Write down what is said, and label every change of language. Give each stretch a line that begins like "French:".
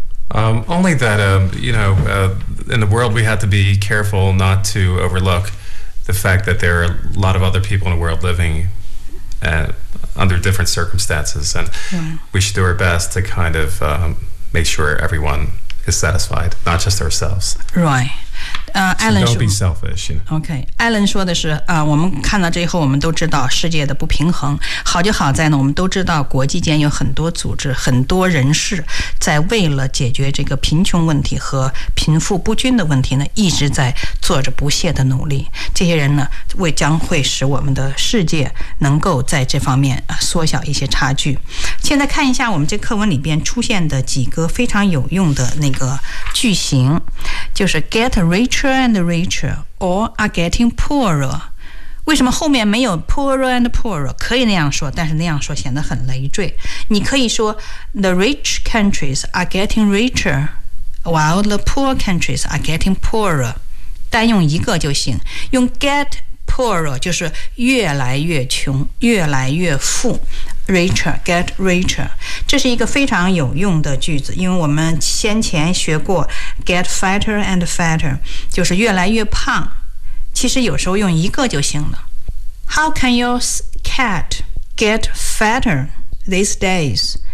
English: Only that, in the world we have to be careful not to overlook the fact that there are a lot of other people in the world living under different circumstances. And we should do our best to kind of make sure everyone is satisfied, not just ourselves. Right. Alan, so don't be selfish. You know.
Chinese: OK, Alan 说的是、我们看到这以后我们都知道世界的不平衡，好就好在呢，我们都知道国际间有很多组织，很多人士在为了解决这个贫穷问题和贫富不均的问题呢，一直在做着不懈的努力，这些人呢为将会使我们的世界能够在这方面、缩小一些差距。现在看一下我们这课文里边出现的几个非常有用的那个句型，就是
English: get richer and richer or are getting poorer.
Chinese: 为什么后面没有 poorer and poorer? 可以那样说，但是那样说显得很累赘。你可以说
English: the rich countries are getting richer while the poor countries are getting poorer.
Chinese: 单用一个就行，用 get poorer 就是越来越穷，越来越富。
English: Richer, get richer.
Chinese: 这是一个非常有用的句子，因为我们先前学过
English: get fatter and fatter,
Chinese: 就是越来越胖。其实有时候用一个就行了。
English: How can your cat get fatter these days?